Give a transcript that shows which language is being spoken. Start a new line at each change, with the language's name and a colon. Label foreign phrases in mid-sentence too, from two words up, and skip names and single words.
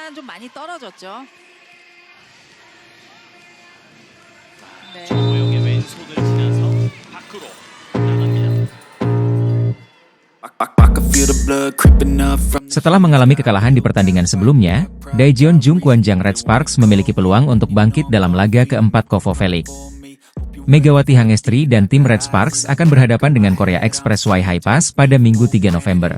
Korean: 일단 좀 많이 떨어졌죠. 네. 정우영의 왼손을 지나서 밖으로 나갑니다.
Indonesian: Setelah mengalami kekalahan di pertandingan sebelumnya, Daejeon Jung Kwanjang Red Sparks memiliki peluang untuk bangkit dalam laga keempat KOFO V-League. Megawati Hangestri dan tim Red Sparks akan berhadapan dengan Korea Express Y High-Pass pada Minggu 3 November.